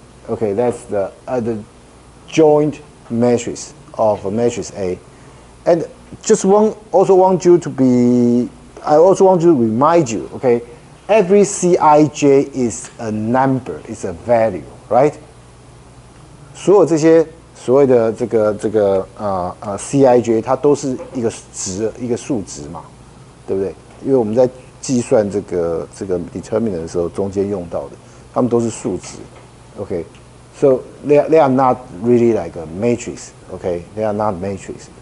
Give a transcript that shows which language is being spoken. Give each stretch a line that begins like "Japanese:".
English: Okay, that's the joint matrix of matrix A, and also want you to be. I also want to remind you. Okay, every Cij is a number, is a value, right?
Chinese: 所有这些所谓的这个Cij， 它都是一个一个数值嘛，对不对？因为我们在计算这个 determinant 的时候，中间用到的，它们都是数值。
English: Okay, so they are not really like a matrix. Okay, they are not matrix.